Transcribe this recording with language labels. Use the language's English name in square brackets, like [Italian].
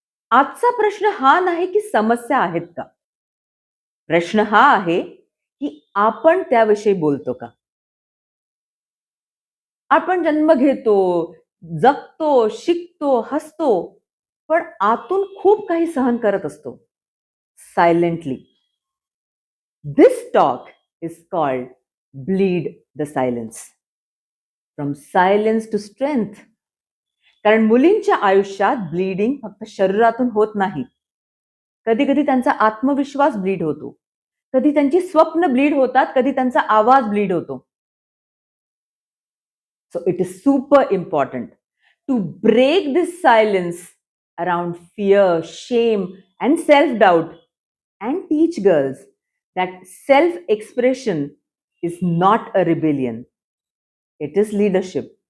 [Marathi] आजचा प्रश्न हा नाही की समस्या आहेत का? प्रश्न हा आहे की आपण त्याविषयी बोलतो का? आपण जन्म घेतो, जगतो, शिकतो, हसतो, पण आतून खूप काही सहन करत असतो. Silently. [English] This talk is called Bleed the Silence. From silence to strength. [Marathi] कारण मुलींच्या आयुष्यात ब्लीडिंग फक्त शरीरातून होत नाही. कधी कधी त्यांचा आत्मविश्वास ब्लीड होतो. कधी त्यांची स्वप्न ब्लीड होतात, कधी त्यांचा आवाज ब्लीड होतो. [English] So it is super important to break this silence around fear, shame and self doubt and teach girls that self expression is not a rebellion, it is leadership.